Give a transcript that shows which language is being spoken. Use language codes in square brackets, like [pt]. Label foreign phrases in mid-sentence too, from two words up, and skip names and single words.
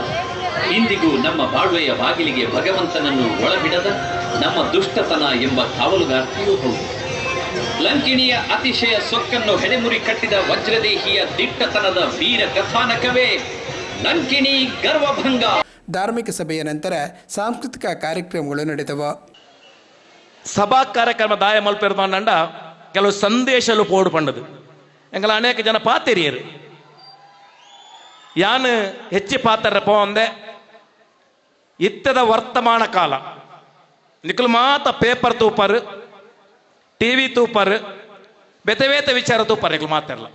[kn] ಇಂದಿಗೂ ನಮ್ಮ ಬಾಳ್ವೆಯ ಬಾಗಿಲಿಗೆ ಭಗವಂತನನ್ನು ಒಳಬಿಡದ ನಮ್ಮ ದುಷ್ಟತನ ಎಂಬ ಕಾವಲುಗಾರ್ತಿಯೂ ಹೌದು. ಲಂಕಿಣಿಯ ಅತಿಶಯ ಸೊಕ್ಕನ್ನು ಹೆಡೆಮುರಿ ಕಟ್ಟಿದ ವಜ್ರದೇಹಿಯ ದಿಟ್ಟತನದ ವೀರ ಕಥಾನಕವೇ ಲಂಕಿಣಿ ಗರ್ವಭಂಗ. ಧಾರ್ಮಿಕ ಸಭೆಯ ನಂತರ ಸಾಂಸ್ಕೃತಿಕ ಕಾರ್ಯಕ್ರಮಗಳು ನಡೆದವು. [tcy] ಸಭಾ ಕಾರ್ಯಕ್ರಮ ದಾಯ ಮಲ್ಪಿರ್ದಂಡ ಕೆಲವು ಸಂದೇಶಲು ಪೋಡು ಪಂಡದು ಎಂಗಲ ಅನೇಕ ಜನ ಪಾತೆರಿಯರು ಯಾನು ಹೆಚ್ಚಿ ಪಾತ್ರ ಪೋಂದೆ ಇತ್ತದ ವರ್ತಮಾನ ಕಾಲ ನಿಖಲು ಮಾತ ಪೇಪರ್ ತೂಪರ್ ಟಿವಿ ತೂಪರ್ ಬೆತವೇತ ವಿಚಾರ ತೂಪರ್ ನಿಖಲು ಮಾತಾಡಲ್ಲ.